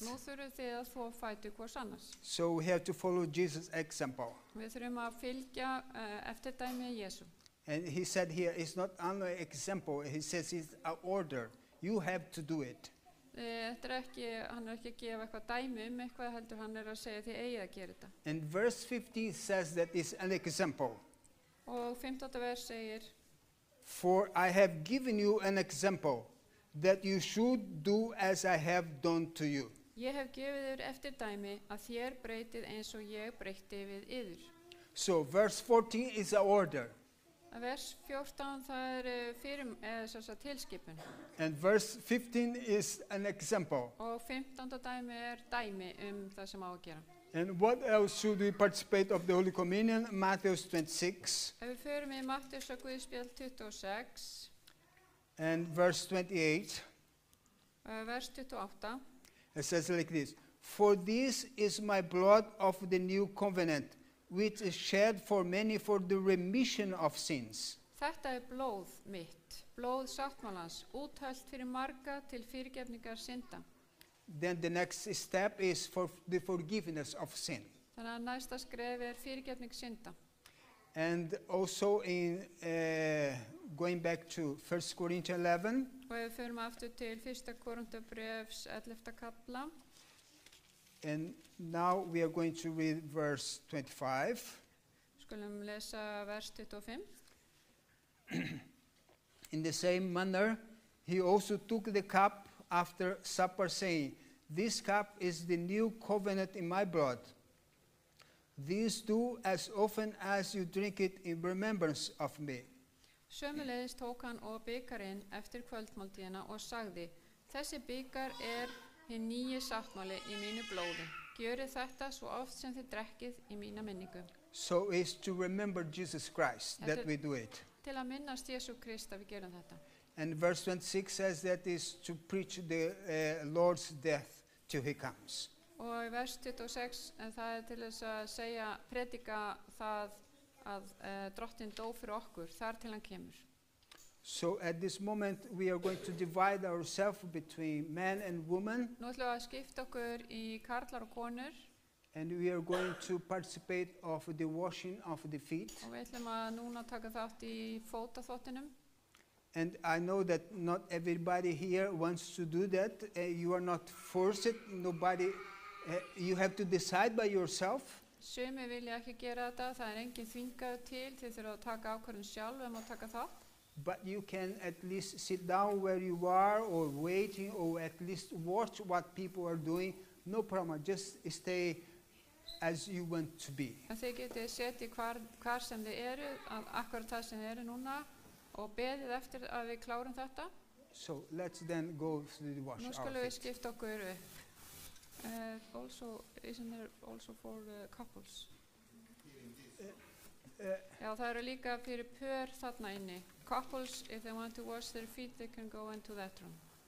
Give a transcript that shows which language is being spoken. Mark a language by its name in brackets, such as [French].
[Icelandic] Nú þurfum þið að þvo fætur hvors annars. [English] So we have to follow Jesus' example. [Icelandic] Við þurfum að fylgja eftirdæmi Jésú. [English] And he said here, it's not only example, he says it's an order. You have to do it. [Icelandic] Þetta er ekki, hann er ekki að gefa eitthvað dæmi eitthvað heldur, hann er að segja þið eigið að gera þetta. [English] And verse 50 says that it's an example. [Icelandic] Og 15. vers segir, [English] For I have given you an example that you should do as I have done to you. [Icelandic] ég hef gefið þér eftirdæmi að þér breytið eins og ég breytti við yður. [English] So verse 14 is an order. [Icelandic] Vers 14 það er tilskipun [English] And verse 15 is an example. [Icelandic] og 15. dæmi er dæmi það sem á að gera. [English] And what else should we participate of the Holy Communion? Matthew 26 [Icelandic] Ef við förum í Matthews og Guðspjall 26, [English] and verse 28. [Icelandic] vers 28, [English] It says like this, For this is my blood of the new covenant, which is shed for many for the remission of sins. [Icelandic] þetta er blóð mitt, blóð sáttmálans, úthölt fyrir marga til fyrirgefningar synda. [English] Then the next step is for the forgiveness of sin. [Icelandic] Þannig að næsta skref er fyrirgefning synda. [English] And also in going back to 1 Corinthians 11, [Icelandic] Og ef við förum aftur til 1. Korinthubréfs 11. kapla, [English] and now we are going to read verse 25. [Icelandic] skulum lesa vers 25. [English] In the same manner, he also took the cup after supper, saying, This cup is the new covenant in my blood. This do as often as you drink it in remembrance of me. [Icelandic] Sömuleiðis tók hann og bikarinn eftir kvöldmáltíðina og sagði, þessi bikar er hinn nýji sáttmáli í mínu blóði. Gjörið þetta svo oft sem þið drekkið í mína minningu. [English] So it's to remember Jesus Christ that we do it. [Icelandic] Til að minnast Jesú Krist að við gerum þetta. [English] And verse 26 says that is to preach the Lord's death till he comes. [Icelandic] Og í vers 26 það er til þess að segja, predika það að drottinn dó fyrir okkur þar til hann kemur. [English] So at this moment we are going to divide ourselves between man and woman, [Icelandic] Nú ætlum við að skipta okkur í karlar og konur [English] and we are going to participate of the washing of the feet. [Icelandic] og við ætlum að núna taka þátt í fótaþvottinum. [English] And I know that not everybody here wants to do that. You are not forced. Nobody. You have to decide by yourself. [Icelandic] Sumi vilja ekki gera þetta, það er engin þvingað til, þið þurfa að taka ákvörðun sjálf að taka þátt. [English] But you can at least sit down where you are or waiting or at least watch what people are doing. No problem. Just stay as you want to be. [Icelandic] En þið getið setið hvar sem þið eru, akkurat það sem þið eru núna og beðið eftir að við klárum þetta. [English] So let's then go to the wash. [Icelandic] Nú skulum við skipta okkur upp. [English] Also, isn't there also for couples? [Icelandic] Já, það eru líka fyrir pör þarna inni. [English] Couples, if they want to wash their feet, they can go into that room.